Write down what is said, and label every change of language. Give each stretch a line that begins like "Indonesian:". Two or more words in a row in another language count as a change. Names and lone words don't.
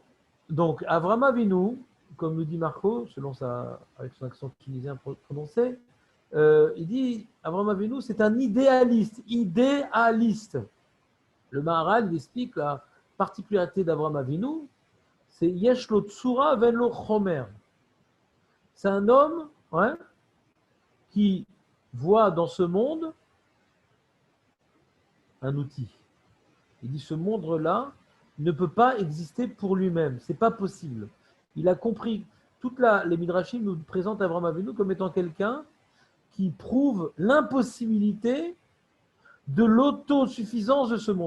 French: Donc, Avram Avinu, comme le dit Marco, avec son accent tunisien prononcé, il dit Avram Avinu, c'est un idéaliste. Idéaliste. Le Maharal, il explique la particularité d'Avram Avinu, c'est
Hebrew: יש לו צורה ואין לו חומר.
French: C'est un homme qui voit dans ce monde un outil. Il dit ce monde-là ne peut pas exister pour lui-même. C'est pas possible. Il a compris. Les Midrashim nous présentent Avram Avinu comme étant quelqu'un qui prouve l'impossibilité de l'autosuffisance de ce monde.